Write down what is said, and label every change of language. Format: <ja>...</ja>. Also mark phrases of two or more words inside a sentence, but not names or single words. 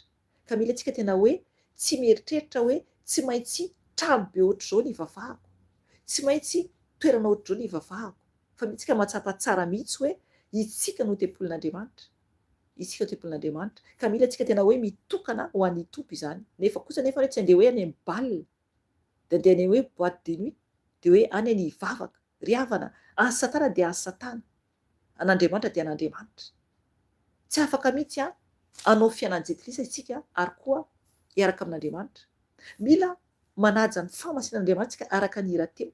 <mg>Ka mila tsika tena hoe tsy mieritreritra hoe tsy maintsy trano be ohatr'izao ny hivavahako, tsy maintsy toerana ohatr'izao ny hivavahako, fa mitsika mahatsapa tsara mihitsy hoe itsika no tempolin'Andriamanitra. Isika no tempolin'Andriamanitra. Ka mila tsika tena hoe mitokana ho an'ny tompo izany. Nefa kosa nefa hoe tsy andeha hoe any amin'ny baolina, dia andeha any hoe</mg> <fr>boîte de nuit,</fr> <mg>dia hoe any any hivavaka. Ry havana, asa Satana dia asa Satana, an'Andriamanitra dia an'Andriamanitra. Tsy afaka mihitsy hanao fianan-jetilisa isika ary koa hiaraka amin'Andriamanitra. Mila manaja ny fahamasinan'Andriamanitra araka ny hira teo.</mg>